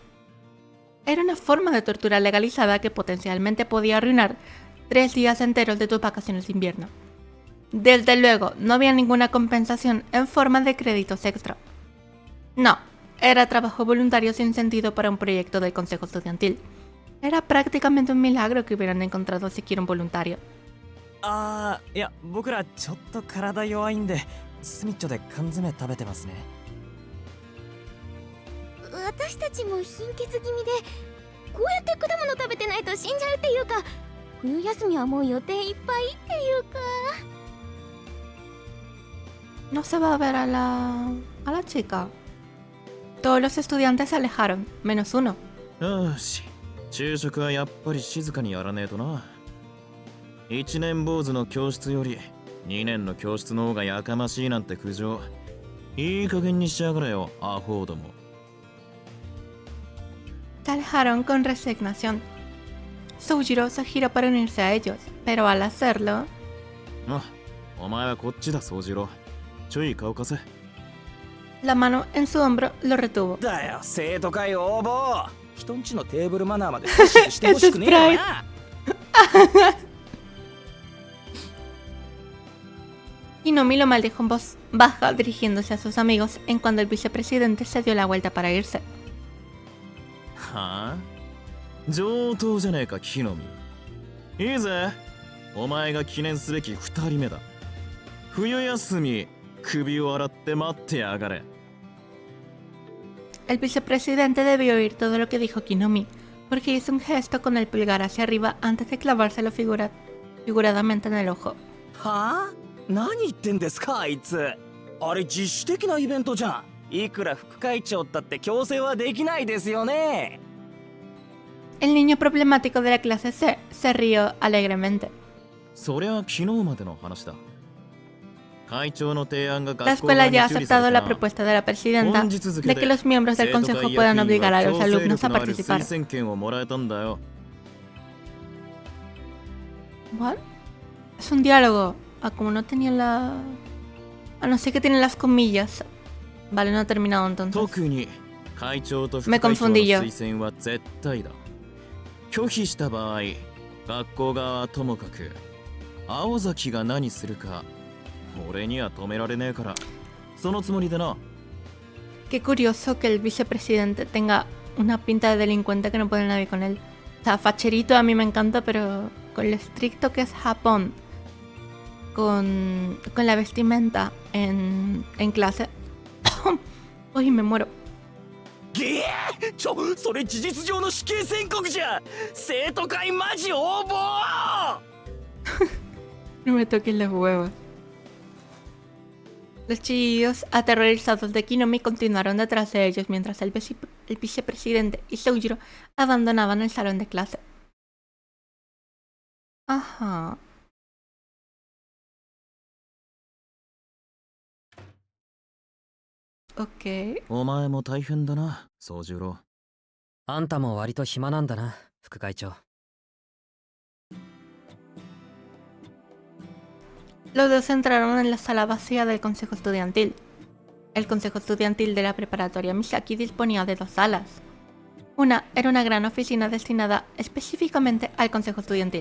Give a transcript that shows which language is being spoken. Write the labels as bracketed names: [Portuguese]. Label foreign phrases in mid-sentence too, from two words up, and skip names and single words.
[Spanish] Era una forma de tortura legalizada que potencialmente podía arruinar 3 días enteros de tus vacaciones de invierno. Desde luego, no había ninguna compensación en forma de créditos extra. No, era trabajo voluntario sin sentido para un proyecto del Consejo Estudiantil. Era prácticamente un milagro que hubieran encontrado siquiera un voluntario. [Japanese] いや僕らちょっと体弱いんでスミッチョで缶詰食べてますね。私たちも貧血気味でこうやって果物食べてないと死んじゃうっていうか、冬休みはもう予定いっぱいっていうか。 [Spanish] No se va a ver a la chica. Todos los estudiantes se alejaron, menos uno. [Japanese] よし、昼食はやっぱり静かにやらねえとな。1年坊主の教室より2年の教室の方がやかましいなんて苦情、いい加減にしやがれよ、アホども。 [Spanish] Se alejaron con resignación. Soujiro se giró para unirse a ellos, pero al hacerlo, [Japanese] お前はこっちだ、宗次郎。ちょい顔貸せ。 [Spanish] la mano en su hombro lo retuvo. [Japanese] だよ、生徒会応募。人んちのテーブルマナーまで摂取してほしくねえよな。 [Spanish] Hinomi lo maldijo en voz baja dirigiéndose a sus amigos en cuando el vicepresidente se dio la vuelta para irse. [Japanese] はあ、上等じゃねえか、木の実。いいぜ、お前が記念すべき2人目だ。冬休み、首を洗って待ってやがれ。 [Spanish] El vicepresidente debió oír todo lo que dijo Kinomi, porque hizo un gesto con el pulgar hacia arriba antes de clavárselo figuradamente en el ojo. [Japanese] はあ？何言ってんですかあいつ。あれ自主的なイベントじゃん。いくら副会長だって強制はできないですよね。 [Spanish] El niño problemático de la clase C se rió alegremente. [Japanese] そりゃ昨日までの話だ。会長の提案が [Spanish] La [Japanese] 学校 [Spanish] escuela [Japanese] 側に [Spanish] ya ha [Japanese] 受理さ [Spanish] aceptado [Japanese] れ [Spanish] la [Japanese] たな。 [Spanish] propuesta de la presidenta [Japanese] 本日付 [Spanish] de [Japanese] で [Spanish] que los miembros del [Japanese] 生徒 [Spanish] consejo [Japanese] 会 [Spanish] puedan [Japanese] 役員 [Spanish] obligar a [Japanese] は [Spanish] los [Japanese] 強制 [Spanish] alumnos [Japanese] 力 [Spanish] a [Japanese] のある [Spanish] participar. [Japanese] 推薦権をもらえたんだよ。 [Spanish] ¿What? Es un diálogo. Ah, como no tenía la... Ah, no sé qué tienen las comillas. Vale, no ha terminado entonces. [Japanese] 特に会長と副 [Spanish] Me [Japanese] 会長の [Spanish] confundí yo. [Japanese] 推薦は絶対だ。拒否した場合、学校側はともかく青崎が何するか俺には止められねえから、そのつもりでな。 [Spanish] Qué curioso que el vicepresidente tenga una pinta de delincuente que no puede nadie con él. O sea, facherito a mí me encanta, pero con lo estricto que es Japón, con la vestimenta en clase. Uy, me muero. [Japanese] げえ、それ事実上の死刑宣告じゃ。生徒会マジ応募。 [Spanish] No me toques los huevos. Los chillos aterrorizados de Kinomi continuaron detrás de ellos mientras el vicepresidente y Soujiro abandonaban el salón de clase. Ajá. Ok. [Japanese] お前も大変だな、宗十郎。あんたも割と暇なんだな、副会長。 [Spanish] Los dos entraron en la sala vacía del consejo estudiantil. El consejo estudiantil de la preparatoria Misaki disponía de dos salas. Una era una gran oficina destinada específicamente al consejo estudiantil.